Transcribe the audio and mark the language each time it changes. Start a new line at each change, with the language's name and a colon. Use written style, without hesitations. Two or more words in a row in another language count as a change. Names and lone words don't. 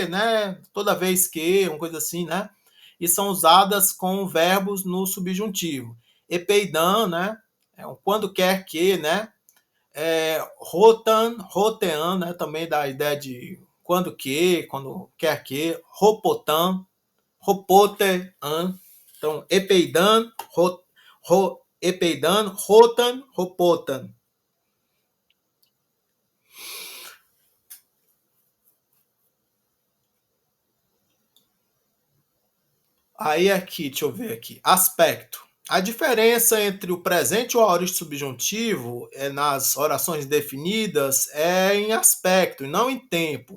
Portuguese: Toda vez que, uma coisa assim, né? e são usadas com verbos no subjuntivo. Epeidan, né? Quando quer que, né? Rotan, rotean, né? Também dá a ideia de quando quer que. Ropotan, ropotean. Então,
Greek: ἐπειδάν, ἐπειδάν, ὅταν, ὁπόταν.
Portuguese: Aí aqui, deixa eu ver aqui. Aspecto. A diferença entre o presente e o aorista subjuntivo nas orações definidas é em aspecto e não em tempo.